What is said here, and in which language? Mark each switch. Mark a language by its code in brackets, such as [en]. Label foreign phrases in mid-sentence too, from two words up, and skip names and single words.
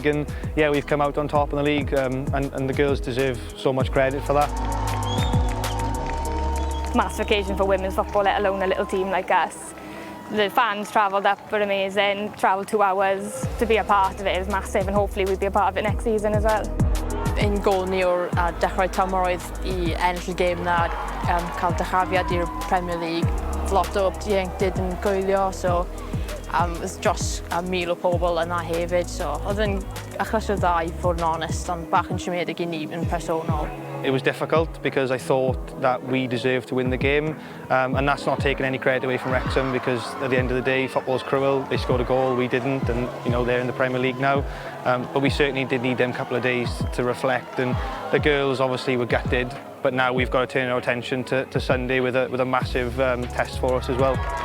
[en] And, yeah, we've come out on top in the league, and the girls deserve so much credit for that. Massive occasion for women's football, let alone a little team like us. The fans travelled up were amazing, travelled 2 hours. To be a part of it is massive, and hopefully we'll be a part of it next season as well. [cy] Ein gol ni o'r dechrau tymor oedd i ennill y gêm na, cael dychafiad i'r Premier League. Lot o ieuenctid yn gwylio, so was dros 1,000 o pobl yna hefyd. So oedd yn achos o dda i fod yn honest, ond bach yn siomedig I ni yn personol. [en] It was difficult because I thought that we deserved to win the game, and that's not taking any credit away from Wrexham, because at the end of the day football's cruel. They scored a goal, we didn't, and you know they're in the Premier League now. But we certainly did need them couple of days to reflect, and the girls obviously were gutted, but now we've got to turn our attention to Sunday with a massive test for us as well.